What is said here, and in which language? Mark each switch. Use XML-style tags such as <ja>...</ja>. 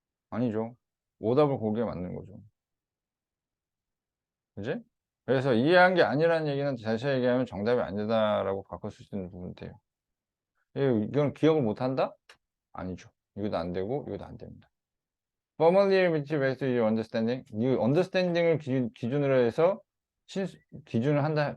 <ko>아니죠. 오답을 고르게 만드는 거죠. 그지? 그래서 이해한 게 아니라는 얘기는 다시 얘기하면 정답이 아니다라고 바꿀 수 있는 부분 돼요. 이건 기억을 못 한다? 아니죠. 이것도 안 되고 이것도 안 됩니다.</ko> <en>Familiarity based on understanding.</en> <ko>이 understanding을 기준으로 해서 기준을 한다.</ko>